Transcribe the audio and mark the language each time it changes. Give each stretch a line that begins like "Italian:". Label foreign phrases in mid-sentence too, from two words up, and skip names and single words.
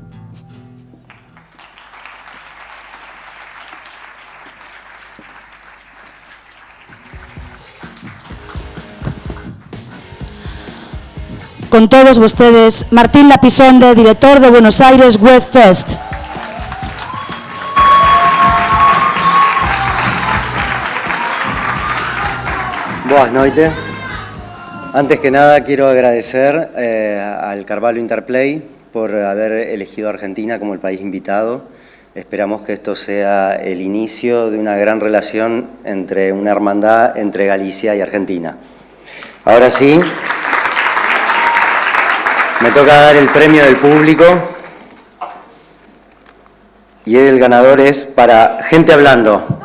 Galician: Con todos vostedes, Martín Lapisonde, director de Buenos Aires Web Fest. Boas noites.
Spanish: Antes que nada quiero agradecer al Carvalho Interplay por haber elegido a Argentina como el país invitado. Esperamos que esto sea el inicio de una gran relación entre una hermandad entre Galicia y Argentina. Ahora sí, me toca dar el premio del público y el ganador es para Gente Hablando.